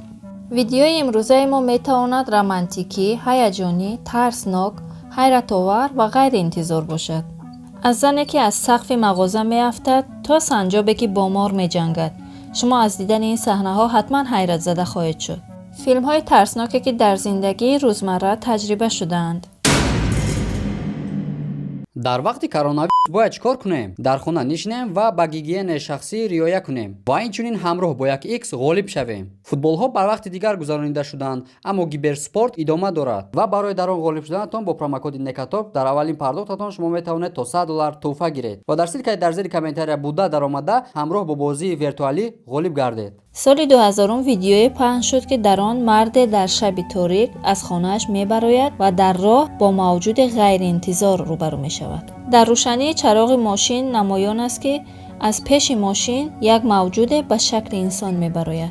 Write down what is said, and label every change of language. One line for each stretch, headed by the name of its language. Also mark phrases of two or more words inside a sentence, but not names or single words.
Persian: ویدیوی امروزه ما میتواند رمانتیکی، هیجانی، ترسناک، حیرت آور و غیر انتظار باشد. از زنی که از سقف مغازه میافتد تا سنجابی که با مار میجنگد. شما از دیدن این صحنه ها حتما حیرت زده خواهید شد. فیلم های ترسناکی که در زندگی روزمره تجربه شدند.
Tajik: дар вақти коронавирус бояд чикор кунем? Дар хона нишинем ва ба гигиенаи шахсӣ риоя кунем ва инчунин ҳамроҳ бо 1x ғолиб шавем. Футболҳо бар вақти дигар гузаронида шуданд, аммо киберспорт идома дорад ва барои дар он ғолиб шуданатон бо промокоди Nekatop дар аввалин пардохтатон шумо метавонед то $100 тӯҳфа гиред ва дар силкаи дар зери комментария буда даромада ҳамроҳ бо бозии виртуалӣ ғолиб гардед.
Persian: سال 2000 ویدیوی پخش شد که در آن مرد در شب تاریک از خانه‌اش میبراید و در راه با موجود غیر انتظار روبرو می شود. در روشنی چراغ ماشین نمایان است که از پیش ماشین یک موجود به شکل انسان میبراید.